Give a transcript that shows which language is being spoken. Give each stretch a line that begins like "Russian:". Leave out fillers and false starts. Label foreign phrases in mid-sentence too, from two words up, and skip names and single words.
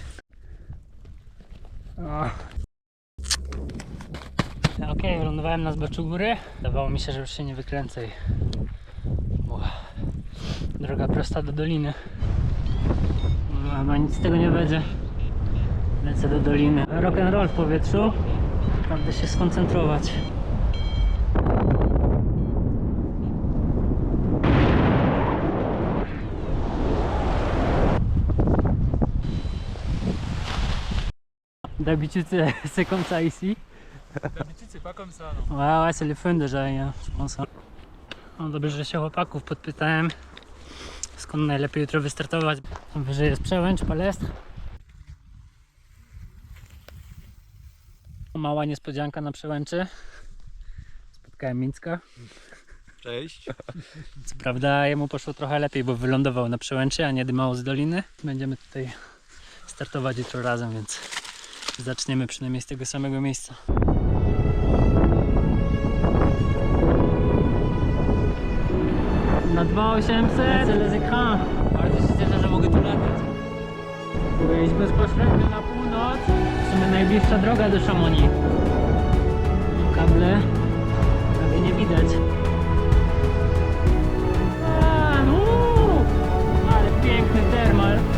Polish: Okej, wylądowałem na zboczu góry. Dawało mi się, że już się nie wykręcę. Droga prosta do doliny. Chyba nic z tego nie będzie. Lecę do doliny.
English: Rock and roll
Polish: w powietrzu. Naprawdę się skoncentrować.
French: D'habitude c'est comme ça ici. D'habitude c'est pas comme ça, non. Ouais, c'est le fun déjà, je pense.
Polish: No dobrze, że się chłopaków podpytałem, skąd najlepiej jutro wystartować. Wyżej jest Przełęcz, Palestr. Mała niespodzianka na Przełęczy. Spotkałem Mińska. Cześć. Co prawda jemu poszło trochę lepiej, bo wylądował na Przełęczy, a nie dymał z doliny. Będziemy tutaj startować jutro razem, więc zaczniemy przynajmniej z tego samego miejsca.
French: Na 2800 les écrans.
Polish: Bardzo się cieszę, że mogę tu latać. Mogę iść bezpośrednio na północ. W sumie najbliższa droga do Chamonix. Kable prawie nie widać. Ale piękny termal.